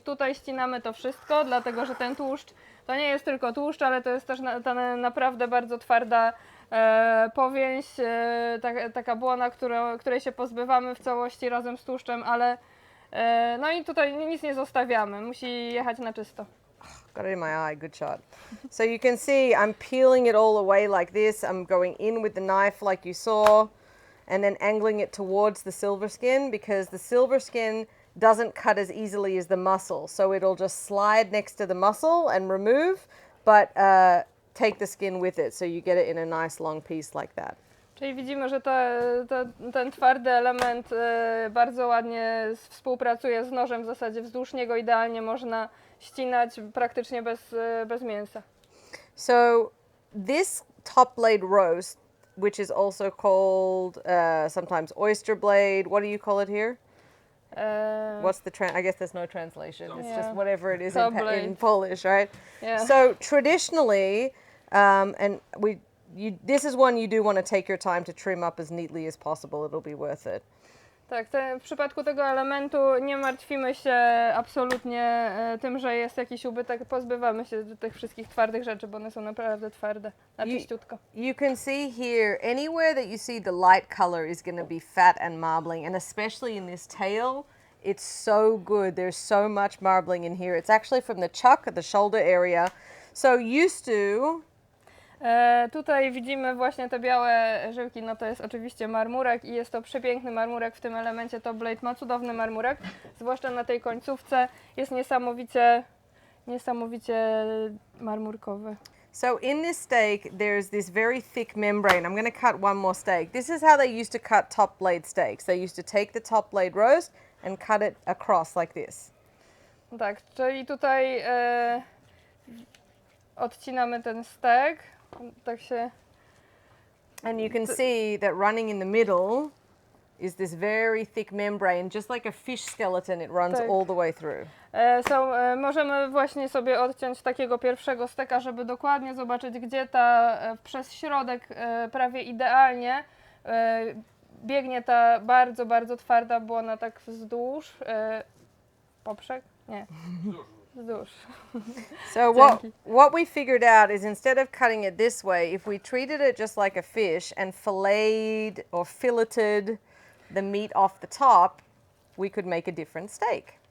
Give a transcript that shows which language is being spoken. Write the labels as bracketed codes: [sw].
[pl] Tutaj ścinamy to wszystko, dlatego że ten tłuszcz to nie jest tylko tłuszcz, ale to jest też ta naprawdę bardzo twarda powięź, taka błona, której się pozbywamy w całości razem z tłuszczem, ale no i tutaj nic nie zostawiamy, musi jechać na czysto. [en] Got it in my eye, good shot. So you can see I'm peeling it all away like this. I'm going in with the knife like you saw, and then angling it towards the silver skin, because the silver skin doesn't cut as easily as the muscle. So it'll just slide next to the muscle and remove, but take the skin with it, so you get it in a nice long piece like that. [pl] Czyli widzimy, że ten twardy element bardzo ładnie współpracuje z nożem, w zasadzie wzdłuż niego idealnie można ścinać praktycznie bez mięsa. [en] So this top blade roast, which is also called sometimes oyster blade, what do you call it here? What's the I guess there's no translation. It's Yeah. just whatever it is Top in blade. Polish, right? Yeah. So traditionally, and this is one you do want to take your time to trim up as neatly as possible. It'll be worth it. [pl] Tak, w przypadku tego elementu nie martwimy się absolutnie tym, że jest jakiś ubytek. Pozbywamy się tych wszystkich twardych rzeczy, bo one są naprawdę twarde, na czyściutko. [en] You can see here, anywhere that you see the light color is going to be fat and marbling, and especially in this tail, it's so good. There's so much marbling in here. It's actually from the chuck, the shoulder area. So used to... [pl] Tutaj widzimy właśnie te białe żyłki, no to jest oczywiście marmurek i jest to przepiękny marmurek w tym elemencie. Top blade ma cudowny marmurek, zwłaszcza na tej końcówce, jest niesamowicie marmurkowy. [en] So in this steak, there's this very thick membrane. I'm going to cut one more steak. This is how they used to cut top blade steaks. They used to take the top blade roast and cut it across like this. [pl] Tak, czyli tutaj odcinamy ten stek, tak się... [en] And you can see that running in the middle is this very thick membrane, just like a fish skeleton, it runs [pl] Tak. [en] all the way through. [pl] Możemy właśnie sobie odciąć takiego pierwszego steka, żeby dokładnie zobaczyć, gdzie ta przez środek prawie idealnie biegnie ta bardzo, bardzo twarda błona tak wzdłuż. Poprzek? Nie. Wzdłuż. [en] So what we figured out is instead of cutting it this way, if we treated it just like a fish and filleted or filleted the meat off the top, we could make a different steak.